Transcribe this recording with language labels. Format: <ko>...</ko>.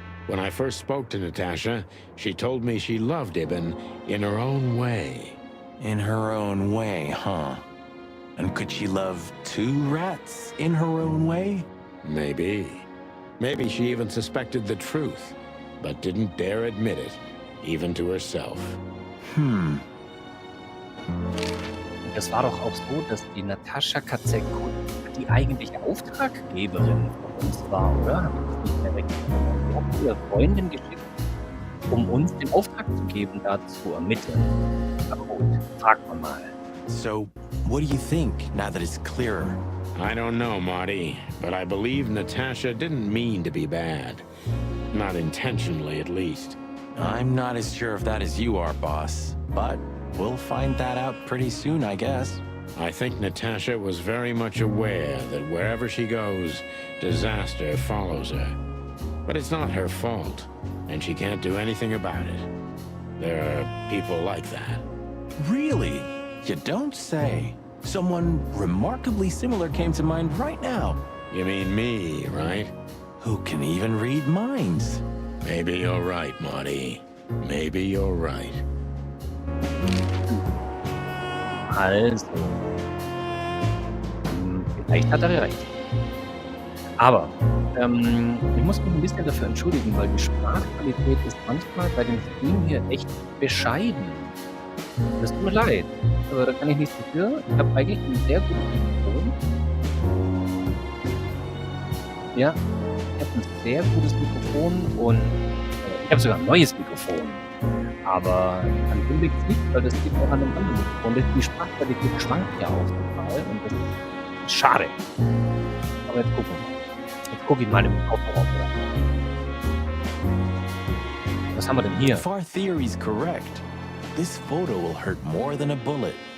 <en>When I first spoke to Natasha, she told me she loved Ibn in her own way. In her own way, huh? And could she love two rats in her own way? Maybe. Maybe she even suspected the truth, but didn't dare admit it, even to herself.</en> <de>Das war doch auch so, dass die Natascha Katzek-Kut die eigentliche Auftraggeberin von uns war, oder? Habe ich das nicht mehr recht? Die hat ihre Freundin geschickt, um uns den Auftrag zu geben, da zu ermitteln. Aber gut, fragt man mal.</de> <en>So, what do you think, now that it's clearer? I don't know, Marty, but I believe Natasha didn't mean to be bad. Not intentionally, at least. I'm not as sure if that as you are, boss. But we'll find that out pretty soon, I guess. I think Natasha was very much aware that wherever she goes, disaster follows her. But it's not her fault, and she can't do anything about it. There are people like that. Really? You don't say. Someone remarkably similar came to mind right now. You mean me, right? Who can even read minds? Maybe you're right, Marty. Maybe you're right.</en> <de>Also, vielleicht hat er recht. Aber ich muss mich ein bisschen dafür entschuldigen, weil die Sprachqualität ist manchmal bei dem Stream hier echt bescheiden. Das tut mir leid. Aber da kann ich nichts dafür. Ich habe eigentlich ein sehr gutes Mikrofon. Ja, ich habe ein sehr gutes Mikrofon und ich habe sogar ein neues Mikrofon. Aber an dem liegt es nicht, weil das liegt auch an einem anderen Mikrofon. Die Sprachqualität schwankt ja auch total und das ist schade. Aber jetzt gucken wir mal. Jetzt gucke ich mal im Kopfhörer. Was haben wir denn hier?</de> <en>If our theory's correct, this photo will hurt more than a bullet.</en>